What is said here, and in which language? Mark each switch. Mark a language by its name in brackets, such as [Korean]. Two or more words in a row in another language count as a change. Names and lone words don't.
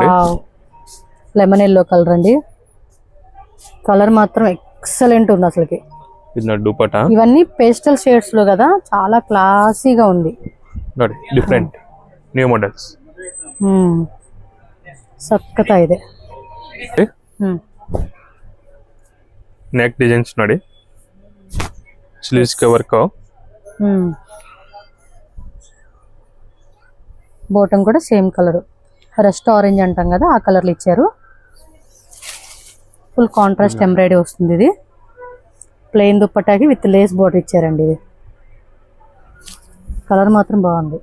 [English] lemon yellow colour [Telugu] అండి కలర్ మాత్రం ఎక్సలెంట్ ఉంది అసలుకి ఇది ನೋಡಿ దుపట్టా ఇవన్నీ [English] pastel shades [Telugu] లో కదా చాలా క్లాసీగా ఉంది [English] ನೋಡಿ different new models [Kannada] సక్కతా ಇದೆ [English] neck designs ನೋಡಿ ಸ್ಲೀವ್ಸ್ ಗೆ ವರ್ಕ್ [Telugu] బాటమ్ కూడా [English] same colour rust orange [Telugu] అంటాం కదా ఆ కలర్లు ఇచ్చారు [English] full contrast embroidery [Telugu] వస్తుంది ఇది ప్లెయిన్ దుప్పటాకి [English] with lace border [Telugu] ఇచ్చారండి ఇది కలర్ మాత్రం బాగుంది